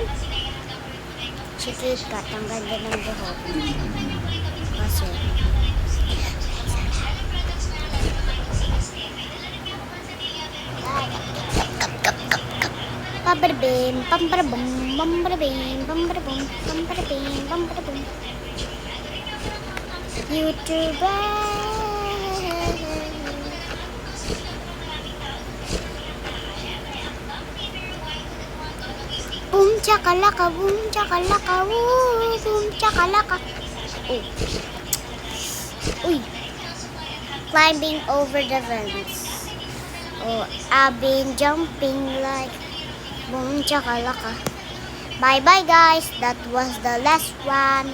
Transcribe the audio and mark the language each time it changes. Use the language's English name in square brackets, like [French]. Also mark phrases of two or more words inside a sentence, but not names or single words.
[Filipino] Si Kika, tanggal din ng buhok. Kasi, pabarabim, pambarabum, pambarabim, pambarabum, pambarabim, pambarabum. [English] YouTuber. Boom chakalaka, boom chakalaka, woo, boom chakalaka. Oh. Uy. Climbing over the fence. Oh, I've been jumping like boom chakalaka. Bye bye guys. That was the last one.